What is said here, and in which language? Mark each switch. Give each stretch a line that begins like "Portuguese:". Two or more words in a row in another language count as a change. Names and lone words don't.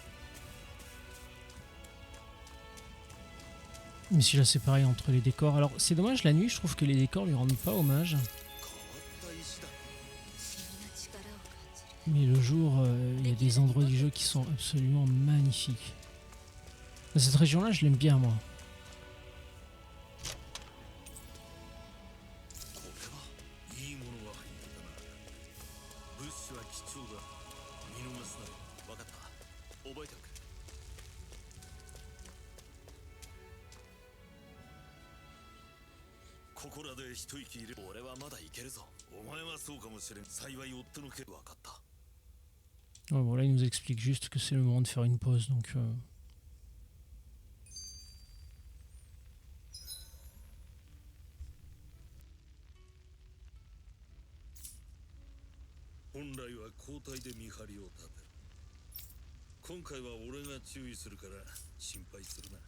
French: Mais si là c'est pareil entre les décors. Alors c'est dommage, la nuit je trouve que les décors lui rendent pas hommage. Mais le jour, il y a des endroits du jeu qui sont absolument magnifiques. Cette région là je l'aime bien moi.
Japanese: いいものが入ってたな。物資は貴重だ。見逃すなよ。分かった覚えておく。ここらで一息入れ。俺はまだいけるぞ。お前はそうかもしれん。幸い夫の件。分かった。
French: Ouais, bon là il nous explique juste que c'est le moment de faire une pause donc...
Japanese: 本来は交代で見張りを立てる。今回は俺が注意するから心配するな。